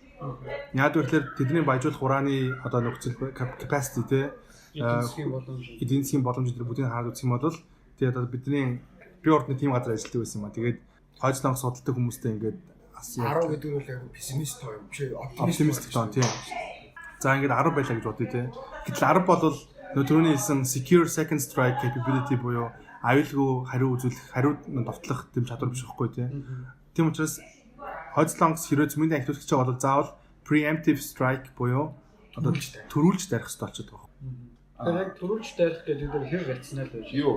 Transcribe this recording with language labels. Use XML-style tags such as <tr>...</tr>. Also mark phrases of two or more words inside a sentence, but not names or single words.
<mn>Яг үгээр тэдний баяжуулах урааны одоо нөхцөл capacity те эдийн засгийн боломж дээр бүгдийг хараад үзэх юм бол тэгээд одоо бидний би ордны тим газар ажилладаг байсан юм а. Тэгээд хойд солонгос судалдаг хүмүүстэй ингээд 10 гэдэг нь яг пессимист тоо юм биш оптимист тоо тийм. За ингээд 10 байлаа гэж бодъё те. Гэтэл 10 бол нөө түрүүний хэлсэн</mn> <en>secure second strike capability</en> <mn>буюу аюулгүй хариу үзүүлэх, хариу довтлох гэм чадвар биш байхгүй тийм. Тийм учраас хойд солонгос хэрэг цөмийн ахиулах гэж байгаа бол заавал</mn> <en>preemptive strike</en> <mn>буюу одоо төрүүлж дарих хэрэгтэй болчиход байгаа. Тэгэхээр яг төрүүлж дарих гэдэг нь хэр рационал байж. Юу?</mn>